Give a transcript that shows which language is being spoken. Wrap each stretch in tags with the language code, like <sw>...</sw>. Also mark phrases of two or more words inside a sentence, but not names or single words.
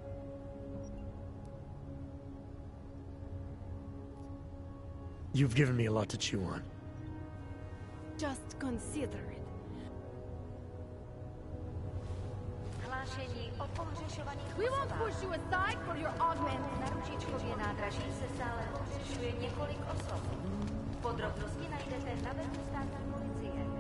<en>You've given me a lot to chew on. Just consider it. We won't push you aside for your augment.</en> <cs>Na ručičkově nádraží se stále pohřešuje několik osob. Podrobnosti najdete na webu státní policie.</cs>